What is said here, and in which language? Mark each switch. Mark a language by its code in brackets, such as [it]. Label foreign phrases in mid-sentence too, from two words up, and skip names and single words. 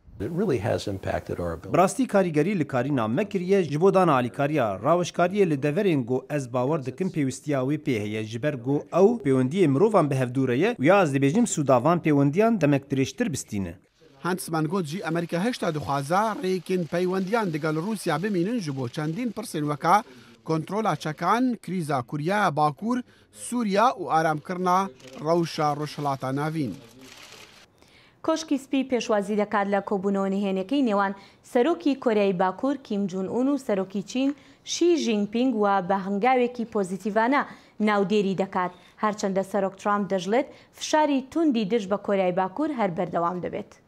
[ku] Birastî karîgerî li karîna me kiriye ji bo dana alîkariya rawişkariyê li deverên got ez bawer dikim pêwistiya wê pê heye ji ber got ew pêwendiyê mirovan bi hevdûre ye û ya ez dibêjim sûdavan pêwendiyan demek dirêjtir bistîne. Huntsman got jî Amerîka heshta dixwaza rêkên peywendiyan digal Rûsya bimînin ji bo çendîn pirsên weka kontrola çekan, krîza Kuryaya Bakur, Sûriya û aramkirina rewşa rojhilata navîn. [ckb] کۆشکی سپی پێشوازی دەکات لە کۆبوونەوە نهێنەکەی نێوان سەرۆکی کۆریای باکوور کیم جون ئون و سەرۆکی چین شی ژینپینگ و بە هەنگاوێکی پۆزیتیڤانە ناودێری دەکات هەرچەندە سەرۆک ترامپ دەژڵێت فشاری توندی دژ بە کۆریای باکوور هەر بەردەوام دەبێت.